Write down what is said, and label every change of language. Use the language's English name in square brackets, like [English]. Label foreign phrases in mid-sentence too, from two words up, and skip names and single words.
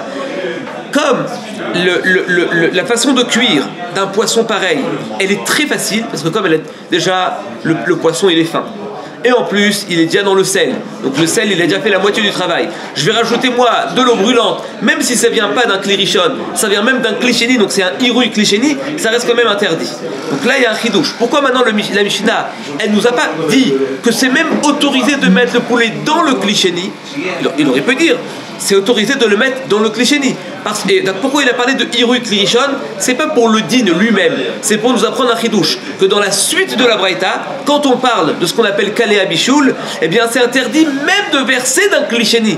[French] Comme la façon de cuire d'un poisson pareil, elle est très facile, parce que comme elle est déjà, le poisson il est fin. Et en plus, il est déjà dans le sel. Donc le sel, il a déjà fait la moitié du travail. Je vais rajouter moi de l'eau brûlante, même si ça vient pas d'un [Hebrew] כלי ראשון, [French] ça vient même d'un [Hebrew] כלי שני, [French] donc c'est un [Hebrew] עירוי כלי שני, [French] ça reste quand même interdit. Donc là, il y a un chidouche. Pourquoi maintenant la Mishnah, elle nous a pas dit que c'est même autorisé de mettre le poulet dans le [Hebrew] כלי שני? [French] Il aurait pu dire, c'est autorisé de le mettre dans le [Hebrew] כלי שני. [French] Pourquoi il a parlé de [Hebrew] עירוי כלי ראשון? [French] C'est pas pour le din lui-même, c'est pour nous apprendre un chidouche, que dans la suite de la braïta, quand on parle de ce qu'on appelle [Hebrew] קלי הבישול, [French] eh bien c'est interdit même de verser d'un [Hebrew] כלי שני.